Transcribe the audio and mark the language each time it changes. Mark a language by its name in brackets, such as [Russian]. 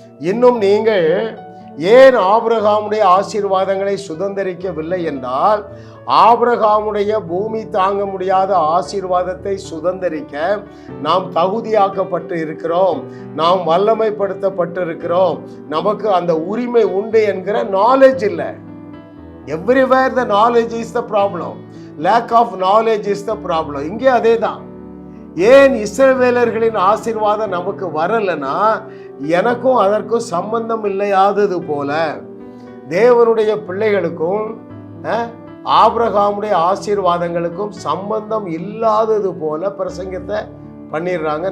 [Tamil] இன்னும் நீங்கள் ஏன் ஆபிரகாமுடைய ஆசீர்வாதங்களை சுதந்திரிக்கவில்லை என்றால், ஆபிரகாமுடைய பூமி தாங்க முடியாத ஆசீர்வாதத்தை சுதந்திரிக்க நாம் தகுதியாக்கப்பட்டு இருக்கிறோம், நாம் வல்லமைப்படுத்தப்பட்டு இருக்கிறோம். நமக்கு அந்த உரிமை உண்டு என்கிற நாலேஜ் இல்லை. [English] Everywhere the knowledge is the problem. Lack of knowledge is the problem. [Tamil] இங்கே அதே தான். ஏன் இஸ்ரவேலர்களின் ஆசீர்வாதம் நமக்கு வரலனா, எனக்கும் அதற்கும் சம்பந்தம் இல்லையாதது போல தேவனுடைய பிள்ளைகளுக்கும் ஆபிரகாமுடைய ஆசீர்வாதங்களுக்கும் சம்பந்தம் இல்லாதது போல பிரசங்கத்தை பண்ணிடுறாங்க.